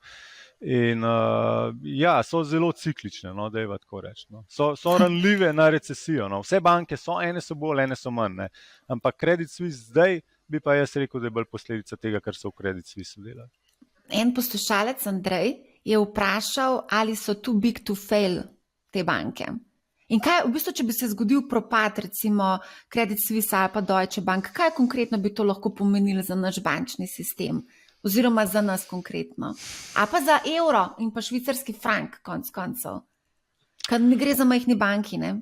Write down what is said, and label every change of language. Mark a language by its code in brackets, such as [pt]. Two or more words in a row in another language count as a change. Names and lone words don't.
[sl] In so zelo ciklične, da je tako reči. So ranljive na recesijo. Vse banke so, ene so bolj, ene so manj. Ne. Ampak Credit Suisse zdaj bi pa jaz rekel, da je bolj posledica tega, kar so v Credit Suisse delali. En poslušalec, Andrej, je vprašal, ali so [en] too big to fail [sl] te banke. In kaj, v bistvu, če bi se zgodil propad, recimo Credit Suisse ali pa Deutsche Bank, kaj konkretno bi to lahko pomenilo za naš bančni sistem? Oziroma za nas konkretno. A pa za evro in pa švicarski frank, konc koncev. Kad ne gre za majhni banki, ne?